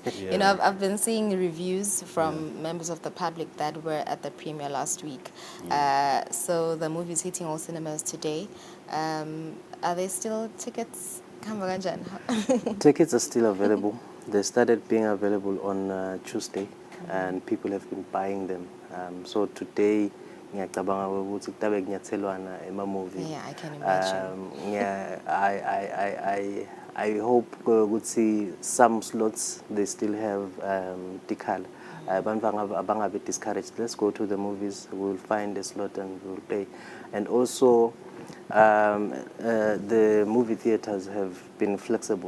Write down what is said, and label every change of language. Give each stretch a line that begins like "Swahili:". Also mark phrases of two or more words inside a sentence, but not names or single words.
English: You know, I've been seeing reviews from members of the public that were at the premiere last week. So the movie's hitting all cinemas today. Are there still tickets? Tickets are still available. They started being available on Tuesday, and people have been buying them. So today,
Zulu: ngiyacabanga ukuthi kutabe kunyathelwana ema-movie.
English: Yeah, I can imagine. I hope ukuthi some slots they still have decal. Bangabe discouraged. Let's go to the movies. We'll find a slot and we'll pay. And also, the movie theaters have been flexible.